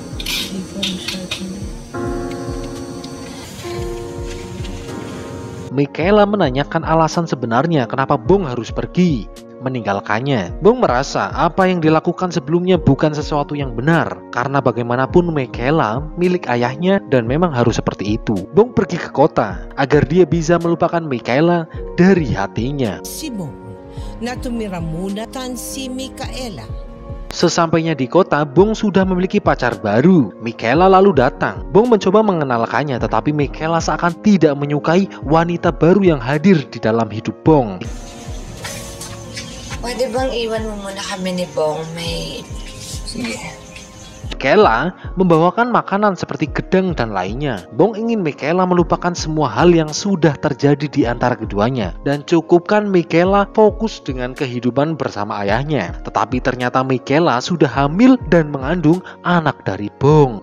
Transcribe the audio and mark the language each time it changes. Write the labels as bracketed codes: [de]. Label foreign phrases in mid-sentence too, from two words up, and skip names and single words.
[id] Mikaela menanyakan alasan sebenarnya kenapa Bong harus pergi, meninggalkannya. Bong merasa apa yang dilakukan sebelumnya bukan sesuatu yang benar, karena bagaimanapun Mikaela milik ayahnya dan memang harus seperti itu. Bong pergi ke kota agar dia bisa melupakan Mikaela dari hatinya. [tl] Si Bong na tumira muna tan si Mikaela. [id] Sesampainya di kota, Bong sudah memiliki pacar baru. Mikaela lalu datang. Bong mencoba mengenalkannya, tetapi Mikaela seakan tidak menyukai wanita baru yang hadir di dalam hidup Bong. [tl] Pwede bang iwan mo muna kami ni Bong? May... Sige. [id] Mikaela membawakan makanan seperti gedang dan lainnya. Bong ingin Mikaela melupakan semua hal yang sudah terjadi di antara keduanya dan cukupkan Mikaela fokus dengan kehidupan bersama ayahnya. Tetapi ternyata Mikaela sudah hamil dan mengandung anak dari Bong.